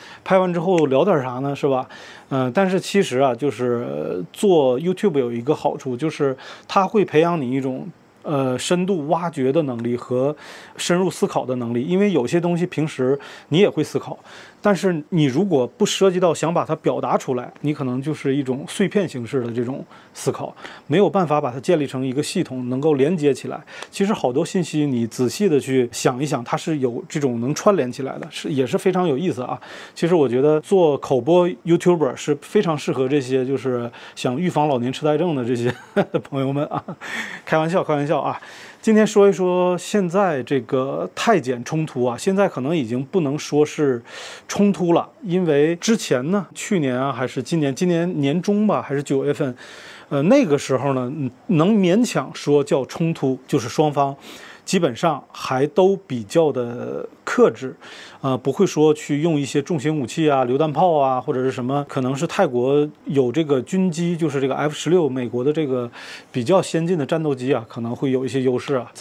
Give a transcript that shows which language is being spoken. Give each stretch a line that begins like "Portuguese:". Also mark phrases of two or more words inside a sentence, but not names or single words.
Chinese: 拍完之後聊點啥呢？是吧？但是其實啊，就是做 YouTube 有一個好處，就是它會培養你一種深度挖掘的能力和深入思考的能力，因為有些東西平時你也會思考，但是你如果不涉及到想把它表達出来，你可能就是一種碎片形式的這種思考，沒有辦法把它建立成一個系統，能夠連接起來。其實好多信息你仔細的去想一想，它是有這種能串聯起來的，也是非常有意思啊。其實我覺得做口播 YouTuber 是非常適合這些就是想預防老年痴呆症的這些朋友們啊，開玩笑啊。今天說一說現在這個泰檢衝突啊，現在可能已經不能說是衝突了，因為之前呢，去年啊還是今年年中吧，還是9月份，那個時候呢，能勉強說叫衝突，就是雙方基本上還都比較的克制，不會說去用一些重型武器啊、榴彈炮啊，或者是什麼，可能是泰國有這個軍機，就是這個 F-16，美國的這個比較先進的戰鬥機啊，可能會有一些優勢啊。